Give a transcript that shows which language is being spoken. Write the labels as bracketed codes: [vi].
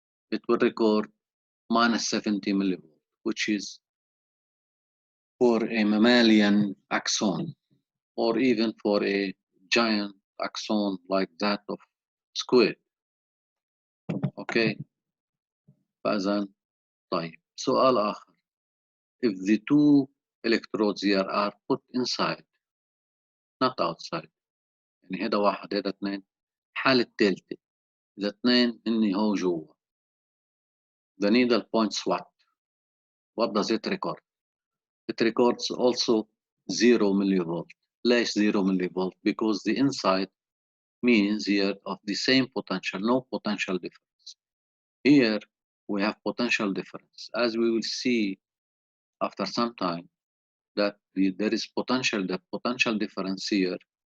[en] It will record minus 70 millivolt, which is for a mammalian axon, or even for a giant axon like that of squid. Okay. [ar] فإذا طيب سؤال آخر. [en] If the 2 electrodes here are put inside, not outside, [ar] يعني هذا 1 هذا 2. الحالة الثالثة إذا 2 هن هو جوا. [en] The needle points what does it record? It records also 0 millivolt. [ar] ليش [en] 0 millivolt? Because the inside means here of the same potential, no potential difference. Here we have potential difference. As we will see after some time that there is the potential difference here.